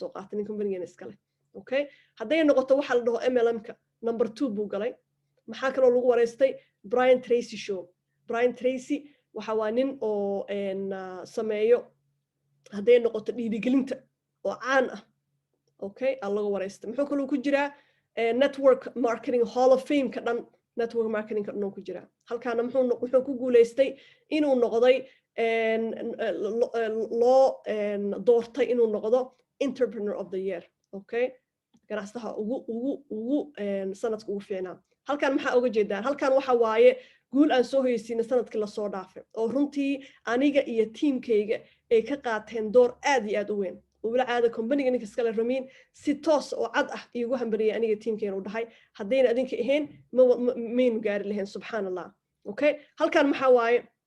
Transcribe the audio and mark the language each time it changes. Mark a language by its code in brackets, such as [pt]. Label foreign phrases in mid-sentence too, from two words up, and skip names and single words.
[so] soo qaatay nin company-geena iska leh okay hadday noqoto waxa la dhaho MLM-ka number 2 buu galay maxaa kaloo lagu wareystay Brian Tracy show Brian Tracy waxa waa nin oo sameeyo hadday noqoto dhiirigelinta oo caan ah okay lagu wareystay muxuu kaloo ku jiraa [en] network marketing hall of fame [so] ka dhan [en] network marketing [so] ka dhan ku jira halkaana muxuu ku guuleystay inuu noqday loo doortay inuu noqdo [en] entrepreneur of the year [so] okay ganacsaha ugu sanadka ugu fiicnaa halkan maxaa uga jeedaan halkan waxa waaye guul aan soo hoysiina sanadkii la soo dhaafay oo runtii aniga iyo teamkayga ay ka qaateen door aad iyo aad u weyn wala caada company-ga ninka iska leh Ramin si toos oo cad ah iigu hambariyay aniga teamkeena u dhahay haddayna adinka ahayn maynu gaari lahayn subxaanallah okay halkan maxaa waaye